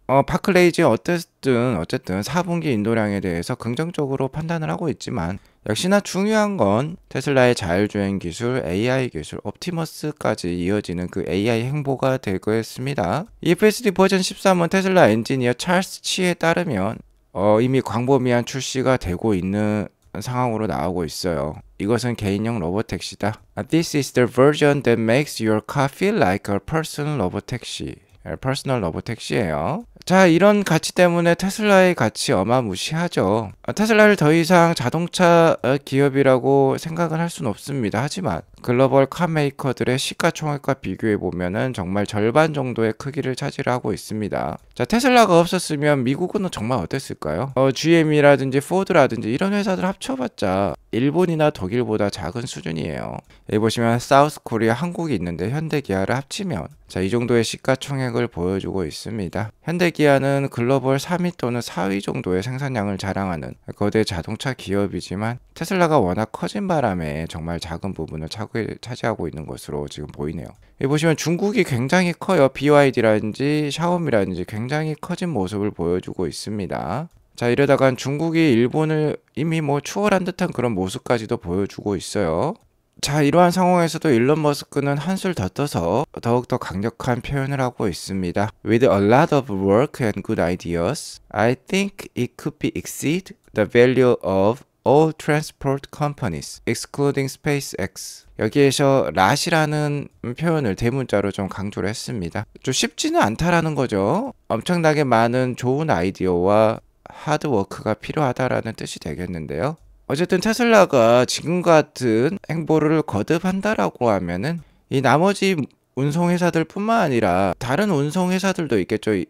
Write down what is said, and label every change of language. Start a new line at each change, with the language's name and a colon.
Korean: 바클레이즈 어쨌든 4분기 인도량에 대해서 긍정적으로 판단을 하고 있지만 역시나 중요한 건 테슬라의 자율주행 기술, AI 기술, 옵티머스까지 이어지는 그 AI 행보가 되겠습니다. FSD 버전 13은 테슬라 엔지니어 찰스 치에 따르면 이미 광범위한 출시가 되고 있는 상황으로 나오고 있어요. 이것은 개인용 로봇택시다.
English: This is the version that makes your car feel like a personal 로봇택시.
Korean: 퍼스널 로봇택시예요. 자, 이런 가치 때문에 테슬라의 가치 어마무시하죠. 테슬라를 더 이상 자동차 기업이라고 생각을 할 수는 없습니다. 하지만 글로벌 카메이커들의 시가총액과 비교해 보면은 정말 절반 정도의 크기를 차지하고 있습니다. 자, 테슬라가 없었으면 미국은 정말 어땠을까요? GM이라든지 포드라든지 이런 회사들 합쳐봤자 일본이나 독일보다 작은 수준이에요. 여기 보시면 사우스 코리아 한국이 있는데 현대기아를 합치면 자, 이 정도의 시가총액을 보여주고 있습니다. 현대기아는 글로벌 3위 또는 4위 정도의 생산량을 자랑하는 거대 자동차 기업이지만 테슬라가 워낙 커진 바람에 정말 작은 부분을 차지하고 있는 것으로 지금 보이네요. 여기 보시면 중국이 굉장히 커요. BYD라든지 샤오미라든지 굉장히 커진 모습을 보여주고 있습니다. 자, 이러다간 중국이 일본을 이미 추월한 듯한 그런 모습까지도 보여주고 있어요. 자, 이러한 상황에서도 일론 머스크는 한술 더 떠서 더욱더 강력한 표현을 하고 있습니다.
English: With a lot of work and good ideas, I think it could be exceed the value of all transport companies, excluding SpaceX.
Korean: 여기에서 lat이라는 표현을 대문자로 좀 강조를 했습니다. 좀 쉽지는 않다라는 거죠. 엄청나게 많은 좋은 아이디어와 하드워크가 필요하다라는 뜻이 되겠는데요. 어쨌든 테슬라가 지금 같은 행보를 거듭한다라고 하면은 이 나머지 운송회사들 뿐만 아니라 다른 운송회사들도 있겠죠.